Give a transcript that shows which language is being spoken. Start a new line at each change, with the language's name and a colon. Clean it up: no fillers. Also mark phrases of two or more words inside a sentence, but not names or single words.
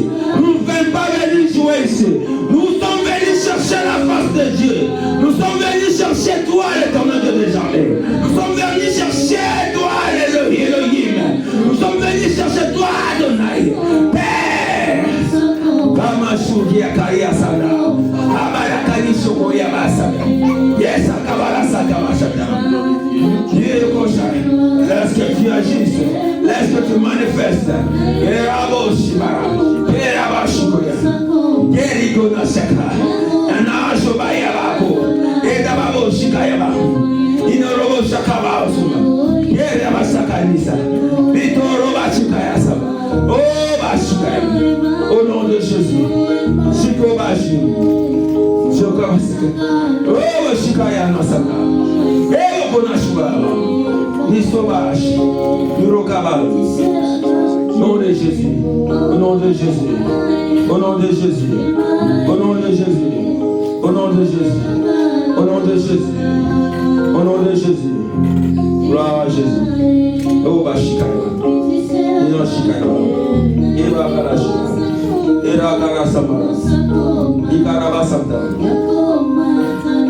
French: Nous ne sommes pas venus jouer ici. Nous sommes venus chercher la face de Dieu. Nous sommes venus chercher toi, l'Éternel Dieu des armées. Nous sommes venus chercher toi, Elohim. Nous sommes venus chercher toi, Adonai. Père, Kamashugia Kaya Sada, Abarakani Shokoya Basada, Yes, Akabara Sada Mashada. Laisse que tu agisses, laisse que tu manifestes. Kerabo Shibara, Keraba Shukoya, Keriko Nasaka, Anajo Bayabako, Edababo Shikayaba, Inorobo Shakaba Osuma, Keraba Sakanisa, Vitoroba Shikayasa, Oh Bashikaya, au nom de Jésus, Shikobashi, Shokabasika, Oh Shikaya Nasaka, Eo Bonashubara. Nisobash, Nurokabal, au nom de Jésus, au nom de Jésus, au nom de Jésus, au nom de Jésus, au nom de Jésus, au nom de Jésus, au nom de Jésus, gloire à Jésus, oh Bashikaya, Inoshikaya, Eva Karasha, Era Karasamaras, Ikarabasanta,